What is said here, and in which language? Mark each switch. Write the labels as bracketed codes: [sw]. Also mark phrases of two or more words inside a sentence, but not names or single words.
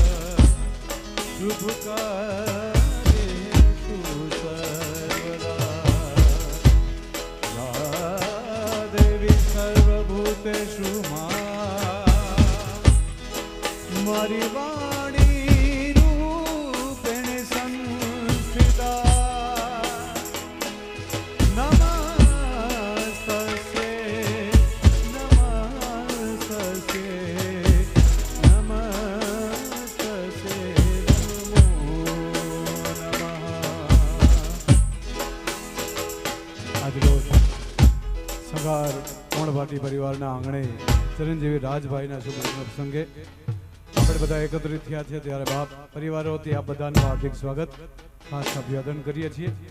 [sa] शुभकार्येषु सर्वदा या देवी सर्वभूतेषु मारी वाणी रूपेण संस्थिता नमस्तस्यै नमस्तस्यै नमस्तस्यै नमो नमः। [gu] આજરોજ સગાર કોણભાટી પરિવારના આંગણે ચરણજીવી રાજભાઈના શુભ પ્રસંગે આપણે બધા એકત્રિત થયા છે ત્યારે બાપ પરિવારો વતી આપ બધાનું હાર્દિક સ્વાગત ખાસ અભિવાદન કરીએ છીએ।